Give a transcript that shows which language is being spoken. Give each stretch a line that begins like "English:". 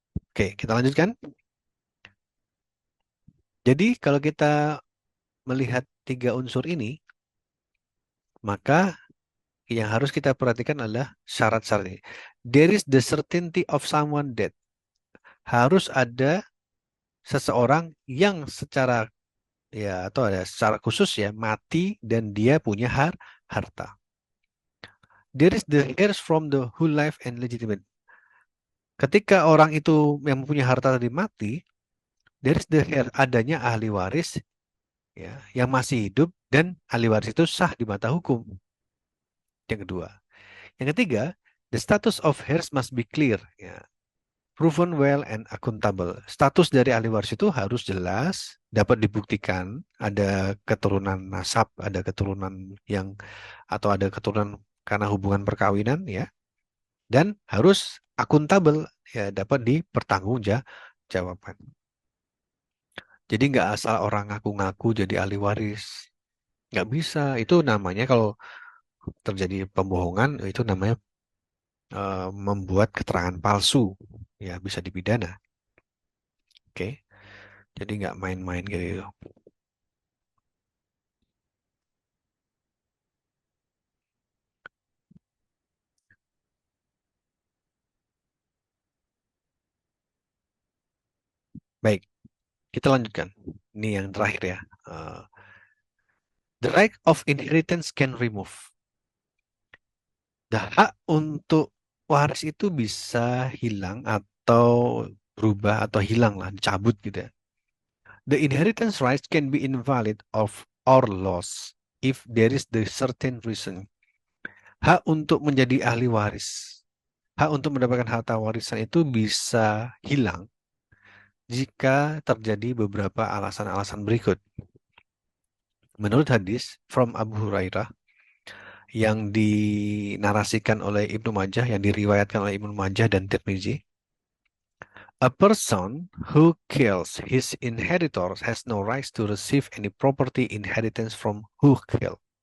Indonesian: Oke, kita lanjutkan. Jadi kalau kita melihat tiga unsur ini, maka yang harus kita perhatikan adalah syarat-syarat ini.
English: There is the certainty of someone dead.
Indonesian: Harus ada seseorang yang secara ya atau ada secara khusus ya mati dan dia punya harta.
English: There is the heirs from the whole life and legitimate.
Indonesian: Ketika orang itu yang mempunyai harta tadi mati,
English: there is the heir,
Indonesian: adanya ahli waris ya yang masih hidup dan ahli waris itu sah di mata hukum. Yang kedua. Yang ketiga,
English: the status of heirs must be clear ya. Proven well and accountable.
Indonesian: Status dari ahli waris itu harus jelas, dapat dibuktikan, ada keturunan nasab, ada keturunan yang atau ada keturunan karena hubungan perkawinan ya, dan harus akuntabel ya, dapat dipertanggungjawabkan. Jadi nggak asal orang ngaku-ngaku jadi ahli waris, nggak bisa. Itu namanya kalau terjadi pembohongan, itu namanya membuat keterangan palsu, ya bisa dipidana. Oke, jadi nggak main-main gitu. Baik, kita lanjutkan. Ini yang terakhir ya.
English: The right of inheritance can remove.
Indonesian: The hak untuk waris itu bisa hilang atau berubah atau hilang lah, dicabut gitu ya.
English: The inheritance rights can be invalid of or lost if there is the certain reason.
Indonesian: Hak untuk menjadi ahli waris, hak untuk mendapatkan harta warisan itu bisa hilang jika terjadi beberapa alasan-alasan berikut. Menurut hadis from Abu Hurairah yang dinarasikan oleh Ibnu Majah, yang diriwayatkan oleh Ibnu Majah dan Tirmizi,
English: a person who kills his inheritors has no right to receive any property inheritance from who killed.